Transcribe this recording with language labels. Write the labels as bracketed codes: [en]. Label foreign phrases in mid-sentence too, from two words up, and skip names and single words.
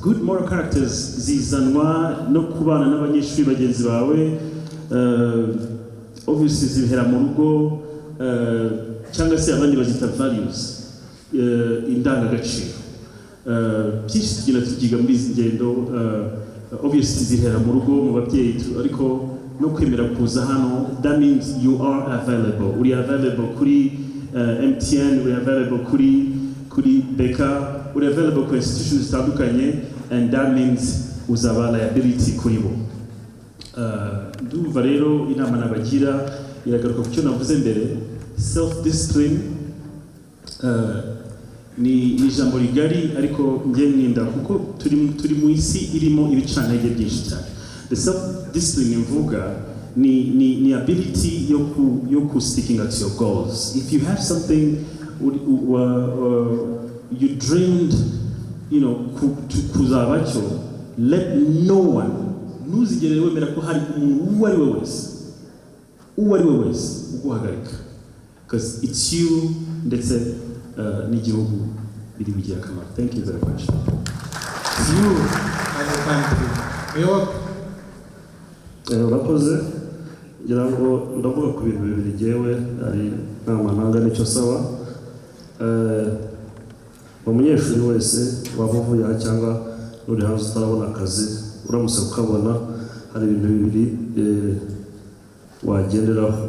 [en] Good moral characters [rw] zizanwa no kubana n'abanyeshuri bagenzi bawe, obviously zibihera mu rugo, cyangwa se abandi bazita values, indangagaciro. Byinshi tugenda tukiga muri izi ngendo, obviously zihera mu rugo mu babyeyi, ariko no kwemera kuza hano, [en] that means you are available. [rw] Uri available kuri MTN, uri available kuri Beka, uri available ku institutions zitandukanye, [en] and that means [rw] uzaba liability kuri bo. Ndumva rero inama nabagira iragaruka ku cyo navuze mbere, [en] self discipline [rw] ni ijambo rigari ariko njye ninda kuko turi mu isi irimo ibicantege byinshi cyane. [en] The self discipline [rw] mvuga ni [en] ability [rw] yo ku [en] sticking at your goals. If you have something you dreamed, you know, [rw] kuzaba cyo, [en] let no one, [rw] ntuzigere wemera ko hari umuntu uwo ari we wese uguhagarika, [en] because it's you [rw] ndetse n'igihugu biri bigira akamaro. [en] Thank you very much. You and the country. [rw] Muyoboke. Urakoze, ngira ngo ndavuga ku bintu bibiri jyewe ari ntamananga nicyo saba. Umunyeshuri wese waba uvuye aha cyangwa uri hanze utarabona akazi, uramutse ukabona hari ibintu bibiri wagenderaho.